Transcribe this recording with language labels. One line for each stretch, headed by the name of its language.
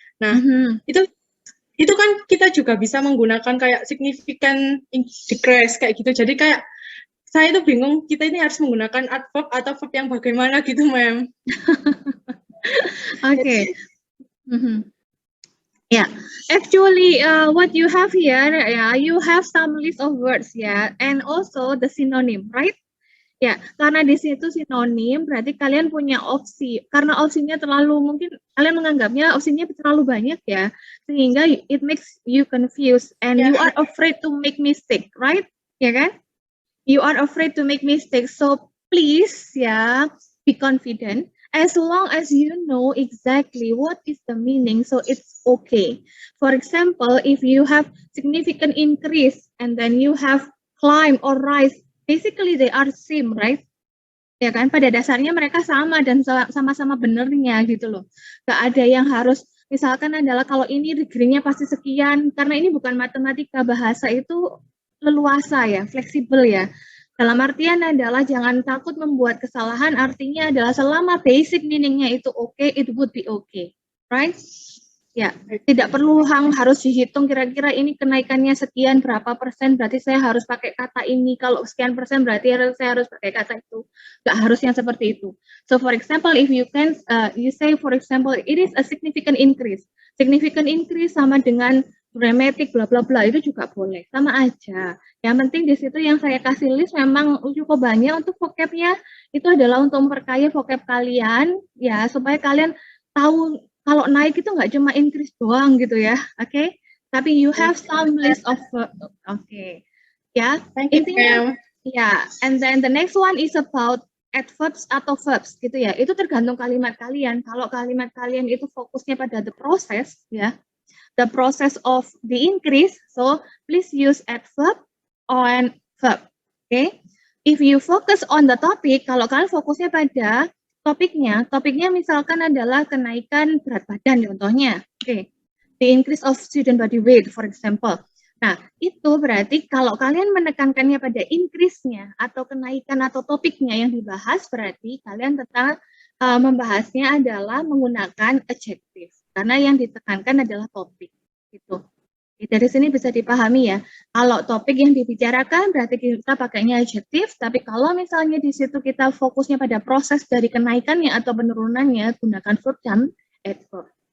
Indonesian: Nah, itu kan kita juga bisa menggunakan kayak significant decrease kayak gitu. Jadi kayak saya itu bingung kita ini harus menggunakan adverb atau verb yang bagaimana gitu, ma'am.
English: Okay. Yeah, actually, what you have here, you have some list of words, and also the synonym, right?
Indonesian: Ya, karena di situ sinonim, berarti kalian punya opsi. Karena opsinya terlalu, mungkin kalian menganggapnya opsinya terlalu banyak ya, sehingga
English: it makes you confused and you are afraid to make mistake, right?
Indonesian: Ya kan?
English: You are afraid to make mistakes, so please be confident As long as you know exactly what is the meaning, so it's okay. For example, if you have significant increase and then you have climb or rise, basically they are same, right?
Indonesian: Ya kan, pada dasarnya mereka sama dan sama-sama benernya gitu loh. Gak ada yang harus, misalkan adalah kalau ini degree-nya pasti sekian, karena ini bukan matematika, bahasa itu leluasa ya, fleksibel ya. Dalam artian adalah jangan takut membuat kesalahan, artinya adalah selama basic meaning-nya itu okay,
English: it would be okay, right?
Indonesian: Ya, tidak perlu harus dihitung kira-kira ini kenaikannya sekian berapa persen, berarti saya harus pakai kata ini. Kalau sekian persen berarti saya harus pakai kata itu. Nggak harus yang seperti itu.
English: So for example, if you can, you say for example, it is a significant increase.
Indonesian: Significant increase sama dengan dramatic bla bla bla itu juga boleh, sama aja. Yang penting di situ yang saya kasih list memang cukup banyak untuk vocabnya. Itu adalah untuk memperkaya vocab kalian, ya supaya kalian tahu. Kalau naik itu nggak cuma increase doang gitu ya, oke?
English: Tapi you have some list of, ya. Thank you,
Indonesian: Intinya,
English: ma'am. ya. And then the next one is about adverbs atau verbs gitu ya.
Indonesian: Itu tergantung kalimat kalian. Kalau kalimat kalian itu fokusnya pada the process, ya,
English: the process of the increase. So please use adverb or verb, okay? If you focus on the topic,
Indonesian: kalau kalian fokusnya pada topiknya misalkan adalah kenaikan berat badan contohnya. Oke.
English: The increase of student body weight for example.
Indonesian: Nah, itu berarti kalau kalian menekankannya pada increase-nya atau kenaikan atau topiknya yang dibahas, berarti kalian tetap membahasnya adalah menggunakan adjective. Karena yang ditekankan adalah topik. Gitu. Dari sini bisa dipahami ya, kalau topik yang dibicarakan berarti kita pakainya adjektif, tapi kalau misalnya di situ kita fokusnya pada proses dari kenaikannya atau penurunannya, gunakan verb dan adverb.